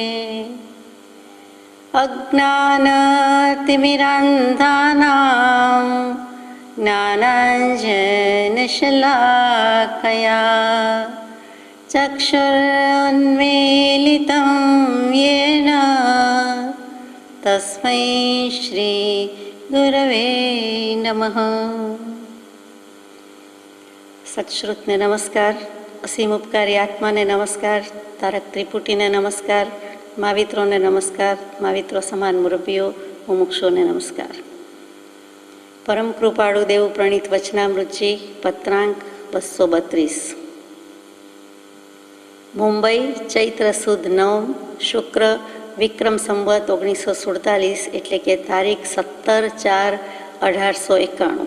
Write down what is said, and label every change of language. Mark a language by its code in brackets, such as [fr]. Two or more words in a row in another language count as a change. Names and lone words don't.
[sa] अज्ञानतिमिरान्धानां ज्ञानाञ्जनशलाकया चक्षुरुन्मीलितं येन तस्मै श्रीगुरवे नमः। [gu] સત્શ્રુતને નમસ્કાર, અસીમ ઉપકારી આત્માને નમસ્કાર, તારક ત્રિપુટીને નમસ્કાર, માવિત્રોને નમસ્કાર, माविત્રો સમાન મુરબ્બીઓ, મુમુક્ષુઓને નમસ્કાર. પરમ કૃપાળુ દેવ પ્રણીત વચનામૃતજી પત્રાંક 232. મુંબઈ ચૈત્ર સુદ 9 શુક્ર વિક્રમ સંવત 1947 એટલે કે તારીખ 17/4/1891.